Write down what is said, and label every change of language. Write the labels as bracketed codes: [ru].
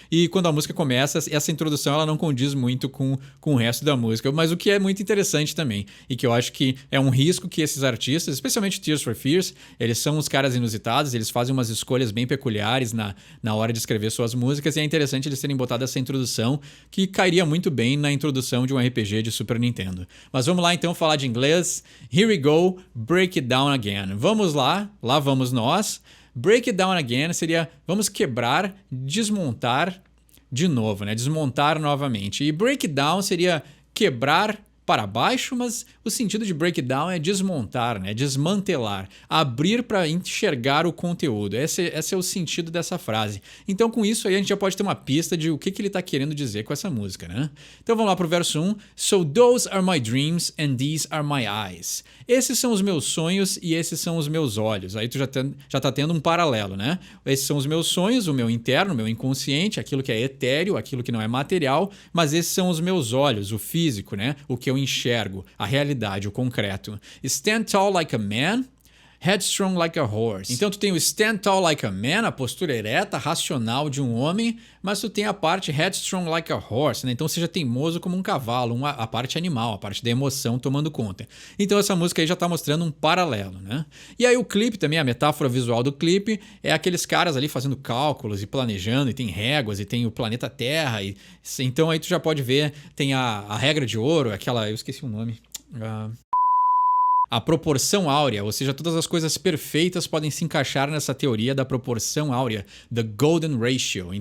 [pt] E quando a música começa, essa introdução ela não condiz muito com o resto da música, mas o que é muito interessante também, e que eu acho que é um risco que esses artistas, especialmente Tears for Fears, eles são uns caras inusitados, eles fazem umas escolhas bem peculiares na hora de escrever suas músicas, e é interessante eles terem botado essa introdução, que cairia muito bem na introdução de um RPG de Super Nintendo. Mas vamos lá então falar de inglês. [en] Here we go, break it down again. [pt] Vamos lá vamos nós. [en] Break it down again [pt] seria vamos quebrar, desmontar de novo, né? Desmontar novamente. E [en] break it down [pt] seria quebrar para baixo, mas o sentido de breakdown é desmontar, né? Desmantelar, abrir para enxergar o conteúdo. Esse é o sentido dessa frase. Então, com isso aí, a gente já pode ter uma pista de o que ele está querendo dizer com essa música, né? Então, vamos lá para o verso 1. [en] So those are my dreams and these are my eyes. [pt] Esses são os meus sonhos e esses são os meus olhos. Aí tu já está tendo um paralelo, né? Esses são os meus sonhos, o meu interno, o meu inconsciente, aquilo que é etéreo, aquilo que não é material, mas esses são os meus olhos, o físico, né? O que eu enxergo, a realidade, o concreto. [en] Stand tall like a man, headstrong like a horse. [pt] Então tu tem o [en] stand tall like a man, [pt] a postura ereta, racional de um homem, mas tu tem a parte [en] headstrong like a horse, [pt] né? Então seja teimoso como um cavalo, a parte animal, a parte da emoção tomando conta. Então essa música aí já tá mostrando um paralelo, né? E aí o clipe também, a metáfora visual do clipe é aqueles caras ali fazendo cálculos e planejando, e tem réguas, e tem o planeta Terra, então aí tu já pode ver, tem a regra de ouro, aquela, eu esqueci o nome, a proporção áurea, ou seja, todas as coisas perfeitas podem se encaixar nessa teoria da proporção áurea, [en] the golden ratio.